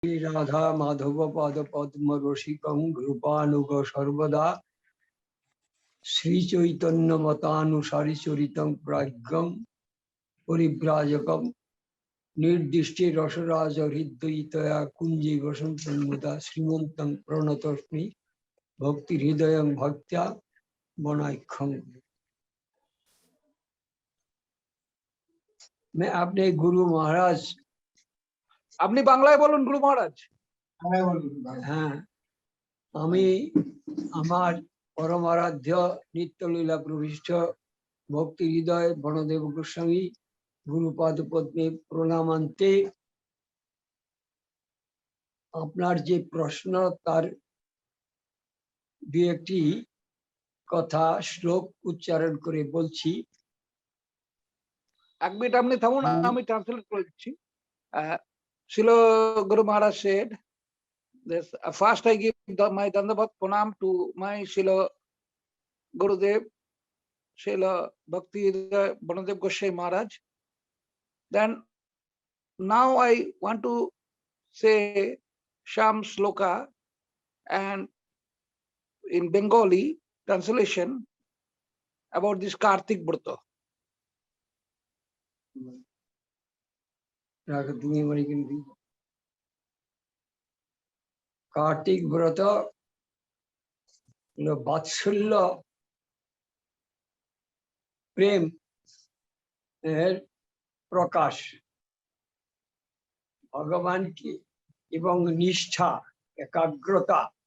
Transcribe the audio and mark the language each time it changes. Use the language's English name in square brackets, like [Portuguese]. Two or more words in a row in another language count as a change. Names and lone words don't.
[Sanskrit] राधा माधव पाद पद्म रसिकं कृपानुग सर्वदा श्री चैतन्य मतानुसारी चरितं प्राज्ञं परिव्राजकं निर्दिष्टे रसराज हृदयितया कुंजे वसन्तं मुदा श्रीमन्तं प्रणतोऽस्मि भक्ति हृदय भक्त्या बनाइखं। [Hindi] मैं अपने गुरु महाराज [Bangla] আপনি বাংলায় বলুন গুরু মহারাজ। হ্যাঁ, আমি আমার পরমারাধ্য নিত্যলীলা প্রবিষ্ট ভক্তি হৃদয় বনদেব গোস্বামী গুরুপাদ পদ্মে প্রণামান্তে আপনার যে প্রশ্ন তার দু একটি কথা শ্লোক উচ্চারণ করে বলছি। এক মিনিট আপনি থামুন, আমি ট্রান্সলেট করে দিচ্ছি। [English] Srila Guru Maharaj said, this, first I give my [Sanskrit] Dandavat Pranam [English] to my Srila Gurudev, Srila Bhakti Banadev Goswami Maharaj. Then now I want to say some sloka and in Bengali translation about this Kartik Brata. [Bangla] কার্তিক ব্রত বাৎসল্য প্রেম এর প্রকাশ, ভগবানকে এবং নিষ্ঠা একাগ্রতা।